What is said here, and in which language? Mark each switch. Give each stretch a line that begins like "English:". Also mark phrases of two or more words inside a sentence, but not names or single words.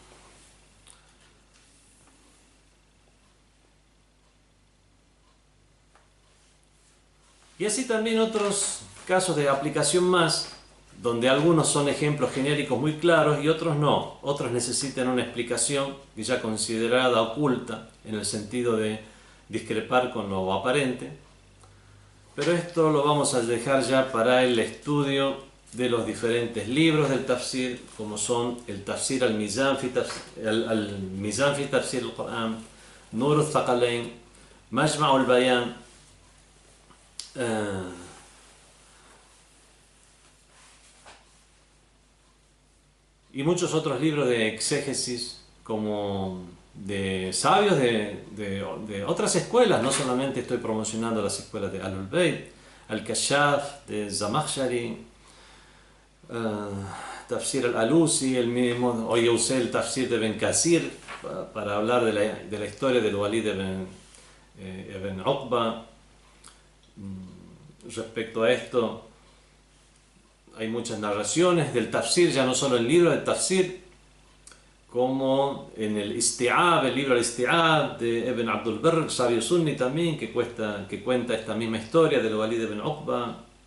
Spanish: Y así también otros casos de aplicación más, donde algunos son ejemplos genéricos muy claros y otros no. Otros necesitan una explicación ya considerada oculta, en el sentido de discrepar con lo aparente. Pero esto lo vamos a dejar ya para el estudio de los diferentes libros del tafsir, como son el Tafsir al-Mizan fi Tafsir al-Quran, Nur al-Thaqalain, Majma' al-Bayan, y muchos otros libros de exégesis, como de sabios de otras escuelas. No solamente estoy promocionando las escuelas de Ahlul Bayt, Al-Kashaf, de Zamakhshari, Tafsir al-Alusi, el mismo. Hoy usé el Tafsir de Ben Kasir para hablar de la historia del Walid ibn Uqba. Respecto a esto, hay muchas narraciones del Tafsir, ya no solo en el libro del Tafsir, como en el Isti'ab, el libro Al-Isti'ab de Ibn Abdul Barr, sabio sunni también, que cuenta esta misma historia del Walid ibn Uqba,